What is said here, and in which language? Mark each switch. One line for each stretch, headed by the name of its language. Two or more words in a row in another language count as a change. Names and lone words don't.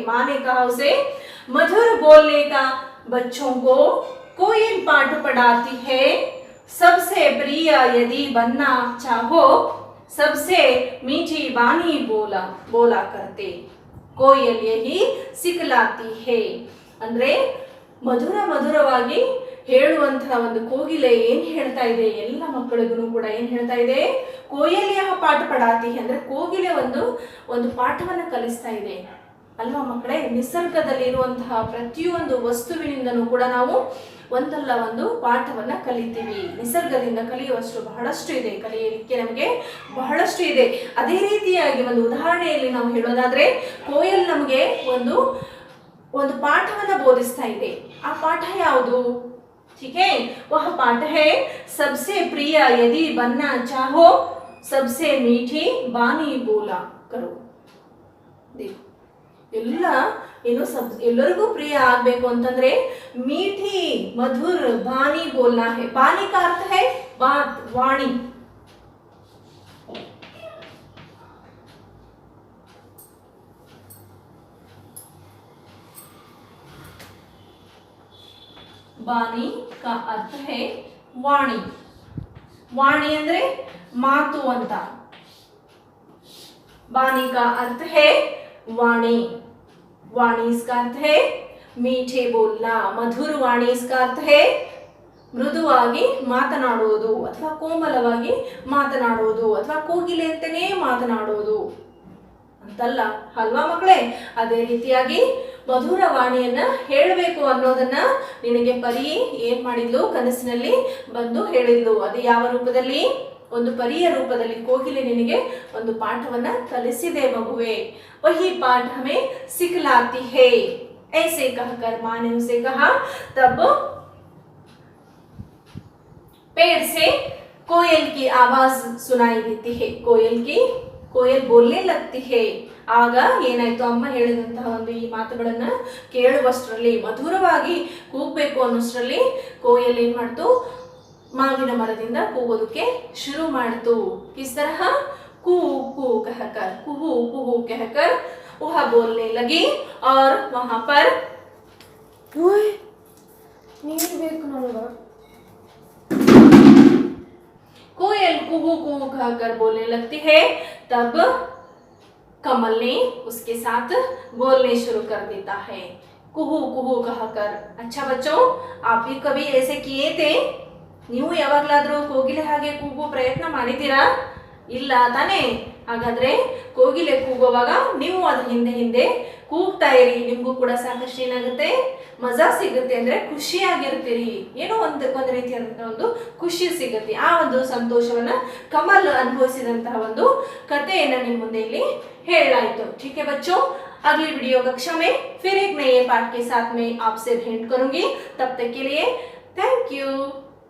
Hindi: माँ ने कहा उसे मधुर बोलने का बच्चों को कोयल पाठ पढ़ाती है. सबसे प्रिय यदि बनना चाहो सबसे मीठी बानी बोला करते. कोयल यही सिखलाती है.
Kannada: ಅಂದ್ರೆ ಮಧುರವಾಗಿ ಹೇಳುವಂತಹ ಒಂದು ಕೋಗಿಲೆ ಏನ್ ಹೇಳ್ತಾ ಇದೆ, ಎಲ್ಲ ಮಕ್ಕಳಿಗೂ ಕೂಡ ಏನ್ ಹೇಳ್ತಾ ಇದೆ,
Hindi: कोयलिया पाठ पढ़ाती
Kannada: ಅಂದ್ರೆ ಕೋಗಿಲೆ ಒಂದು ಪಾಠವನ್ನ ಕಲಿಸ್ತಾ ಇದೆ ಅಲ್ವಾ ಮಕ್ಕಳೇ. ನಿಸರ್ಗದಲ್ಲಿ ಇರುವಂತಹ ಪ್ರತಿಯೊಂದು ವಸ್ತುವಿನಿಂದನೂ ಕೂಡ ನಾವು ಒಂದಲ್ಲ ಒಂದು ಪಾಠವನ್ನ ಕಲಿತೀವಿ. ನಿಸರ್ಗದಿಂದ ಕಲಿಯುವಷ್ಟು ಬಹಳಷ್ಟು ಇದೆ, ಕಲಿಯಲಿಕ್ಕೆ ನಮಗೆ ಬಹಳಷ್ಟು ಇದೆ. ಅದೇ ರೀತಿಯಾಗಿ ಒಂದು ಉದಾಹರಣೆಯಲ್ಲಿ ನಾವು ಹೇಳೋದಾದ್ರೆ, ಕೋಯಲ್ ನಮಗೆ ಒಂದು ಒಂದು ಪಾಠವನ್ನ ಬೋಧಿಸ್ತಾ ಇದೆ. ಆ ಪಾಠ ಯಾವುದು?
Hindi: ठीक है, वह पाठ है सबसे प्रिय यदि बनना चाहो सबसे मीठी बानी बोला करो.
Kannada: देखो ಎಲ್ಲ ಏನು ಎಲ್ಲರಿಗೂ ಪ್ರಿಯ ಆಗಬೇಕು ಅಂತಂದ್ರೆ
Hindi: मीठी मधुर बानी बोलना है. ಬಾನಿ का अर्थ है बात, वाणी. ಬಾನಿ का अर्थ है वाणी.
Kannada: वाणी ಅಂದ್ರೆ ಮಾತು ಅಂತ.
Hindi: बानी का अर्थ है वाणी. वाणी इसका अर्थ है मीठे बोलना. मधुर वाणी इसका अर्थ है
Kannada: ಮೃದುವಾಗಿ ಮಾತನಾಡುವುದು ಅಥವಾ ಕೋಮಲವಾಗಿ ಮಾತನಾಡುವುದು ಅಥವಾ ಕೋಗಿಲೆ ಅಂತಾನೆ ಮಾತನಾಡುವುದು ಅಂತಲ್ಲ ಅಲ್ವಾ ಮಕ್ಕಳೇ? ಅದೇ ರೀತಿಯಾಗಿ ಮಧುರ ವಾಣಿಯನ್ನ ಹೇಳಬೇಕು ಅನ್ನೋದನ್ನ ನಿನಗೆ ಪರಿ ಏನ್ ಮಾಡಿದ್ಲು? ಕನಸಿನಲ್ಲಿ ಬಂದು ಹೇಳಿದ್ಲು. ಅದು ಯಾವ ರೂಪದಲ್ಲಿ? ಒಂದು ಪರಿಯ ರೂಪದಲ್ಲಿ ಕೋಗಿಲೆ ನಿನಗೆ ಒಂದು ಪಾಠವನ್ನ ಕಲಿಸಿದೆ ಮಗುವೆ.
Hindi: वही पाठ हमें सिखलाती है. ऐसे कहकर माँ ने उसे कहा. तब पेड़ से कोयल की आवाज सुनाई देती है. कोयल बोलने लगती है.
Kannada: ಆಗ ಏನಾಯ್ತು? ಅಮ್ಮ ಹೇಳಿದಂತಹ ಒಂದು ಈ ಮಾತುಗಳನ್ನ ಕೇಳುವಷ್ಟರಲ್ಲಿ, ಮಧುರವಾಗಿ ಕೂಗಬೇಕು ಅನ್ನೋಷ್ಟರಲ್ಲಿ ಕೋಯಲ್ ಏನ್ ಮಾಡ್ತು? ಮಾವಿನ ಮರದಿಂದ ಕೂಗೋದಕ್ಕೆ ಶುರು ಮಾಡ್ತು.
Hindi: किस तरह? कू कू कहकर, कुहू कुहू कहकर वह बोलने लगी और वहां पर कोयल कुहू कुहू कहकर बोलने लगती है. तब कमल ने उसके साथ बोलने शुरू कर देता है. कुहू कुहू कहकर. अच्छा बच्चों, आप भी कभी ऐसे किए थे?
Kannada: ನೀವು ಯಾವಾಗಲಾದರೂ ಕೋಗಿಲೆ ಹಾಗೆ ಕೂಗೋ ಪ್ರಯತ್ನ ಮಾಡಿದ್ದೀರಾ? ಇಲ್ಲ ತಾನೇ? ಹಾಗಾದ್ರೆ ಕೋಗಿಲೆ ಕೂಗುವಾಗ ನೀವು ಅದ್ರ ಹಿಂದೆ ಹಿಂದೆ ಕೂಗ್ತಾ ಇರಿ. ನಿಮಗೂ ಕೂಡ ಸಾಕಷ್ಟು ಏನಾಗುತ್ತೆ? ಮಜಾ ಸಿಗುತ್ತೆ. ಅಂದ್ರೆ ಖುಷಿಯಾಗಿರ್ತೀರಿ. ಏನೋ ಒಂದು ರೀತಿಯಾದಂತಹ ಒಂದು ಖುಷಿ ಸಿಗುತ್ತೆ. ಆ ಒಂದು ಸಂತೋಷವನ್ನ ಕಮಲ್ ಅನುಭವಿಸಿದಂತಹ ಒಂದು ಕಥೆಯನ್ನ ನಿಮ್ಮ ಮುಂದೆ ಇಲ್ಲಿ ಹೇಳಲಾಯಿತು.
Hindi: ठीक है बच्चों, अगली वीडियो कक्षा में फिर एक नए पाठ के साथ में आपसे भेंट करूंगी. तब तक के लिए
English: thank you.